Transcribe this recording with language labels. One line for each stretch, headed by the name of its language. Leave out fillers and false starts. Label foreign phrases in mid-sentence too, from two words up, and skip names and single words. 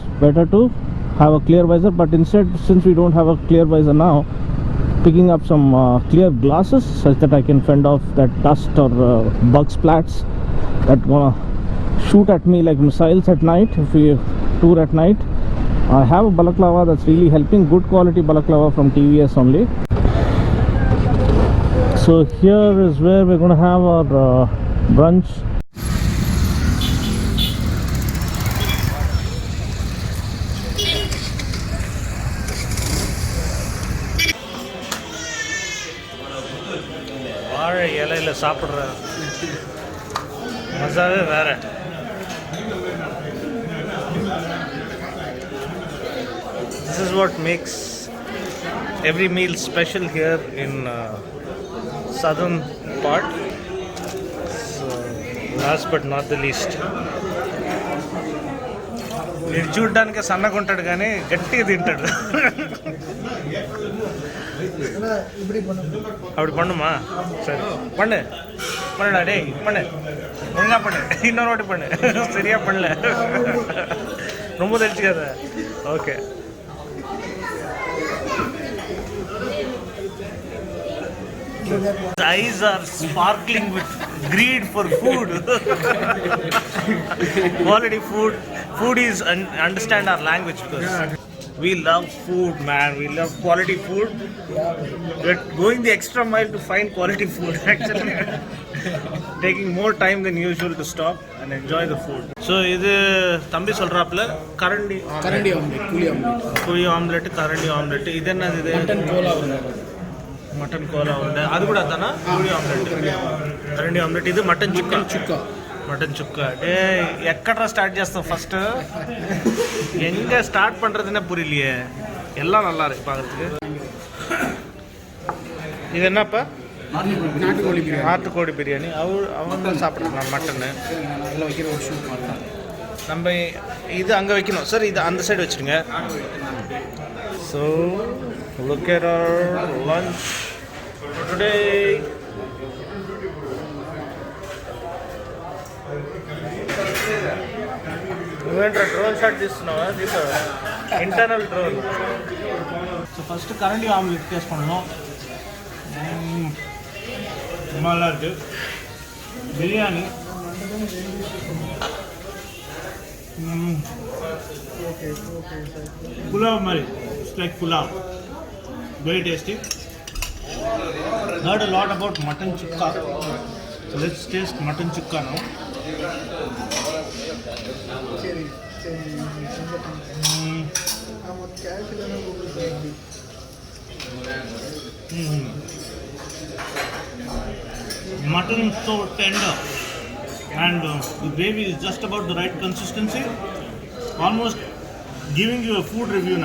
English: Better to have a clear visor, but instead, since we don't have a clear visor now, picking up some clear glasses such that I can fend off that dust or bug splats that gonna shoot at me like missiles at night if we tour at night. I have a balaclava that's really helping, good quality balaclava from TVS only. So here is where we're gonna have our brunch.
Tamil: இலையில சாப்பிட்ற மசாவே வேற.
English: This is what makes every meal special here in southern part. So, last but not the least,
Telugu: వీడు చూడ్డానికి సన్నగా ఉంటాడు కానీ గట్టిగా తింటాడు.
Tamil: அப்படி பண்ணுமா? சரி பண்ணு பண்ணுடா, டேய் பண்ணு, ஒழுங்கா பண்ணு, இன்னொரு வாட்டி பண்ணு. சரியா பண்ணல, ரொம்ப தெரிச்சுக்காத. ஓகே,
English: his eyes are sparkling with greed for food. Quality food. Foodies understand our language because we love food, man. We love quality food. We're going the extra mile to find quality food, actually. Taking more time than usual to stop and enjoy the food.
Tamil: So இது தம்பி சொல்றாப்ல கரண்டி ஆம்லெட், புளி ஆம்லெட், கரண்டி ஆம்லெட். இது என்னது? இது மட்டன் கோலா உண்டு. அது கூட தானா? புளி ஆம்லெட், கரண்டி ஆம்லெட். இது மட்டன் சுக்கா.
Telugu: మటన్ చుక్క. ఏ ఎక్కడ స్టార్ట్ చేస్తాం?
Tamil: ఫస్ట్ எங்கே ஸ்டார்ட் பண்ணுறதுன்னே புரியலையே. எல்லாம் நல்லா இருக்கு பார்க்குறதுக்கு. இது என்னப்பா? நாட்டுக்கோழி பிரியாணி. அவங்க சாப்பிட்றாங்க மட்டனு. நம்ம இது அங்கே வைக்கணும் சார், இது அந்த சைடு வச்சுருங்க.
English: So look at our lunch today.
Telugu: డ్రోన్ షాట్ తీస్తున్నావా? తీసావా?
English: internal drone.
Tamil: ஸோ ஃபஸ்ட்டு கரண்டி ஆம்லெட் டேஸ்ட் பண்ணணும். நல்லா இருக்குது. பிரியாணி புலாவ் மாதிரி,
English: it's like pulao, very tasty. Heard a lot about mutton chukka, so let's taste mutton chukka now. Mutton is so tender and the gravy is just about the right consistency, almost giving you a food review now.